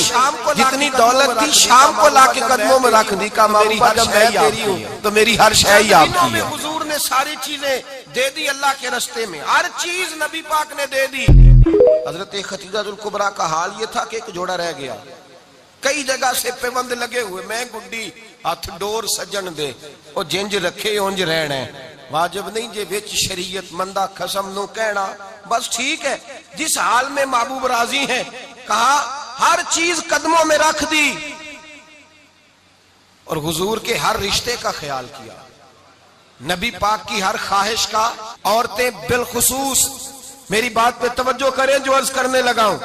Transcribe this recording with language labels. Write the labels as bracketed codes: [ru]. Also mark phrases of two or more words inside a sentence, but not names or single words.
[ur] جتنی دولت تھی شام کو لا کے قدموں میں رکھ دی. کا میری ہر شے تیری ہوں تو میری ہر شے ہی آپ کی ہے. حضور نے ساری چیزیں دے دی اللہ کے رستے میں، ہر چیز نبی پاک نے دے دی. حضرت خدیجہ الکبریٰ کا حال یہ تھا کہ ایک جوڑا رہ گیا. کئی جگہ سے پیوند لگے ہوئے، [pa] میں گڈی ہاتھ ڈور سجن دے او جنج رکھے اونج رہنا ہے. واجب نہیں جے وچ شریعت مندہ قسم نو کہنا. [ur] بس ٹھیک ہے جس حال میں محبوب راضی ہیں. کہا ہر چیز قدموں میں رکھ دی اور حضور کے ہر رشتے کا خیال کیا، نبی پاک کی ہر خواہش کا. عورتیں بالخصوص میری بات پہ توجہ کریں جو عرض کرنے لگا ہوں.